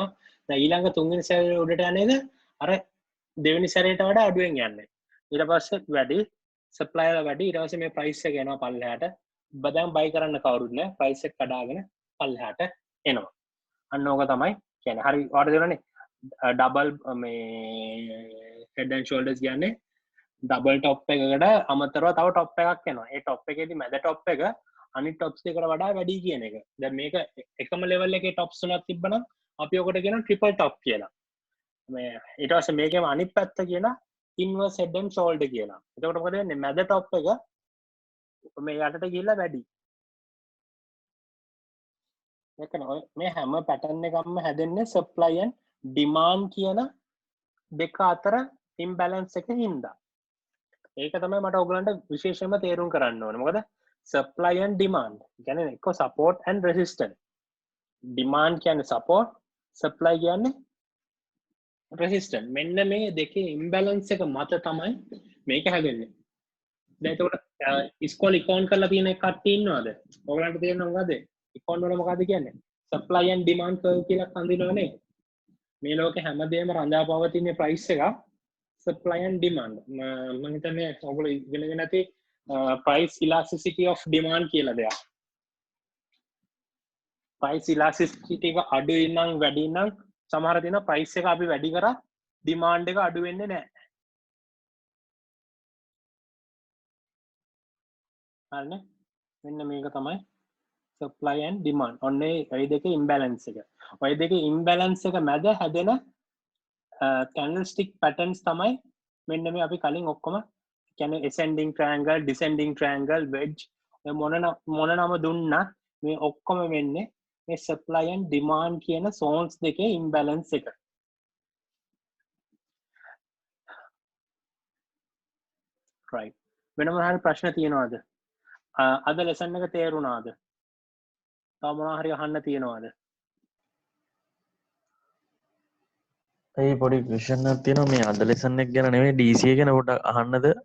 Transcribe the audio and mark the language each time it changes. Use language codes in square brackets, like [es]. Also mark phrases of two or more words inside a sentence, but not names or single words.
[si] දැන් ඊළඟ තුන්වෙනි සැරේ උඩට යන්නේද අර දෙවෙනි සැරේට වඩා අඩුවෙන් යන්නේ. ඊට පස්සේ වැඩි supply එක වැඩි ඊට පස්සේ මේ price එක එනවා පල්ලෙහාට. බදාම් buy කරන්න කවුරුත් නැහැ price එක කඩාගෙන පල්ලෙහාට එනවා. අන්න ඕක තමයි කියන්නේ. හරි ඔයාලට දෙනවනේ double මේ [en] head and shoulders [si] කියන්නේ [en] double top [si] එකකට අමතරව තව top එකක් එනවා. ඒ top එකේදී මැද top එක අනිත් tops දෙකට වඩා වැඩි කියන එක. දැන් මේක එකම level එකේ tops තුනක් තිබ්බනම් අපි ඔකට කියනවා [en] triple top [si] කියලා. මේ ඊට පස්සේ මේකේම අනිත් පැත්ත කියනවා [en] inverse head and shoulder [si] කියලා. එතකොට මොකද වෙන්නේ? මැද top එක මේ යටට ගිහිල්ලා වැඩි. මේ හැම pattern එකක්ම හැදෙන්නේ [en] supply and demand [si] කියන දෙක අතර imbalance එක හින්දා. ඒක තමයි මට ඔයගලන්ට විශේෂයෙන්ම තේරුම් කරන්න ඕනේ. මොකද [en] supply and demand [si] කියන්නේ එක්ක [en] support and resistance. [si] demand කියන්නේ support, supply කියන්නේ resistance. මෙන්න මේ දෙකේ imbalance එක මත තමයි මේක හැදෙන්නේ. දැන් එතකොට ඉස්කෝල ඉකෝන් කරලා තියෙන කට්ටිය ඉන්නවද? ඔයගලන්ට තේරෙනවද මොකද? ඉකෝන් වල මොකද්ද කියන්නේ? [en] supply and demand curve [si] කියලා හඳුන්වනවනේ. මේ ලෝකේ හැමදේම රඳා පවතින ප්‍රයිස් එක [en] supply and demand. [si] මම හිතන්නේ ඔයගොල්ලෝ ඉගෙනගෙන නැති [en] price elasticity of demand [si] කියලා දෙයක්. [en] price elasticity [si] එක අඩුයි නම් වැඩි නම් සමහර දින price එක අපි වැඩි කරා demand එක අඩු වෙන්නේ නැහැ. හරිනේ? මෙන්න මේක තමයි [en] supply and demand. [si] ඔන්නේ ওই දෙකේ imbalance එක. ওই දෙකේ imbalance එක මැද හැදෙන [en] candlestick patterns [si] තමයි මෙන්න මේ අපි කලින් ඔක්කොම කියන්නේ [en] ascending triangle, descending triangle, wedge [si] මොන නම දුන්නා මේ ඔක්කොම වෙන්නේ මේ [en] supply and demand [si] කියන zones දෙකේ imbalance එක. [en] right. [si] වෙන මොනවා හරි ප්‍රශ්න තියෙනවද? අද lesson එක තේරුණාද? තව මොනවා හරි අහන්න තියෙනවද? ඒ පොඩි ක්වෙස්චන් එකක් තියෙනවා මේ අද ලෙසන් එක ගැන නෙමෙයි DC එක ගැන පොඩ්ඩක් අහන්නද?